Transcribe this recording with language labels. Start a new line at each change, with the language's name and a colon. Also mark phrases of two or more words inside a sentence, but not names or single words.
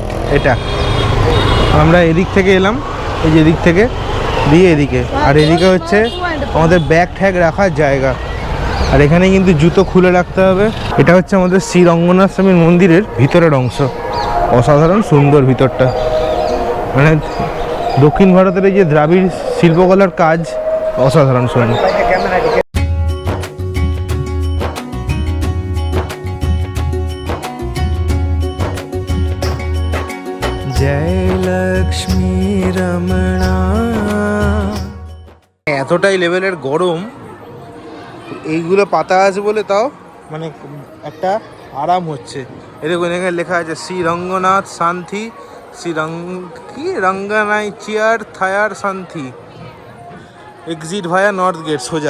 Bangla: এটা আমরা এদিক থেকে এলাম, এই যে এদিক থেকে দিয়ে এদিকে, আর এদিকে হচ্ছে আমাদের ব্যাগ ট্যাগ রাখার জায়গা। আর এখানে কিন্তু জুতো খুলে রাখতে হবে। এটা হচ্ছে আমাদের শ্রী রঙ্গনাথ স্বামীর মন্দিরের ভিতরের অংশ। অসাধারণ সুন্দর ভিতরটা, মানে দক্ষিণ ভারতের এই যে দ্রাবিড় শিল্পকলার কাজ অসাধারণ সুন্দর।
Hindi: जय लक्ष्मी रमणा।
Bangla: এতটাই লেভেলের গরম, এইগুলো পাতা আছে বলে তাও মানে একটা আরাম হচ্ছে। এরকম এখানে লেখা আছে শ্রী রঙ্গনাথ শান্তি, রঙ্গনাই চেয়ার থায়ার শান্তি,
English: exit via North Gate
Bangla: সোজা।